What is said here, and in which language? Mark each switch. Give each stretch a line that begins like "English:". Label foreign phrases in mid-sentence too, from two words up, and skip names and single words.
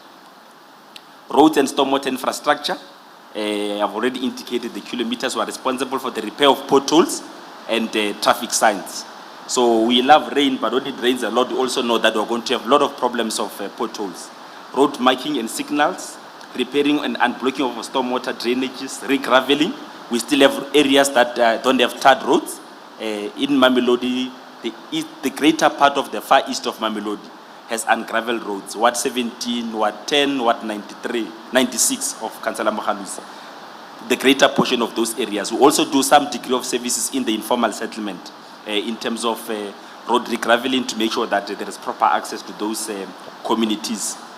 English: Roads and stormwater infrastructure. I've already indicated the kilometers who are responsible for the repair of potholes and traffic signs. So we love rain, but when it rains a lot, we also know that we're going to have a lot of problems of potholes. Road marking and signals, repairing and unblocking of stormwater drainages, re-graveling. We still have areas that don't have tarred roads. In Mamelodi, the greater part of the far east of Mamelodi has ungraveled roads. Ward 17, Ward 10, Ward 93, 96 of Councillor Mohalusi. The greater portion of those areas. We also do some degree of services in the informal settlement in terms of road regraveling to make sure that there is proper access to those communities.